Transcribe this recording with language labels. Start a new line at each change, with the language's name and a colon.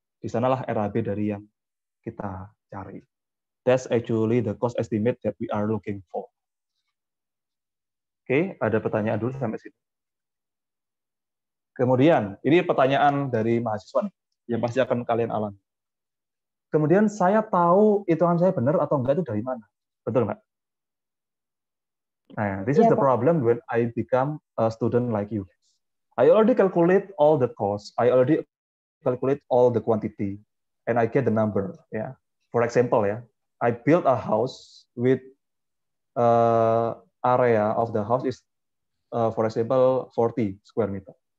Indonesian: Di sanalah RAB dari yang kita cari.
English: That's actually the cost estimate that we are looking for.
Indonesian: Oke, ada pertanyaan dulu sampai sini. Kemudian, ini pertanyaan dari mahasiswa nih, yang pasti akan kalian alami. Kemudian saya tahu hitungan saya benar atau enggak itu dari mana? Betul nggak?
English: Nah, this is the problem when I become a student like you. I already calculate all the costs. I already calculate all the quantity, and I get the number. Yeah. For example, yeah, I built a house with area of the house is, for example, 40 square meter.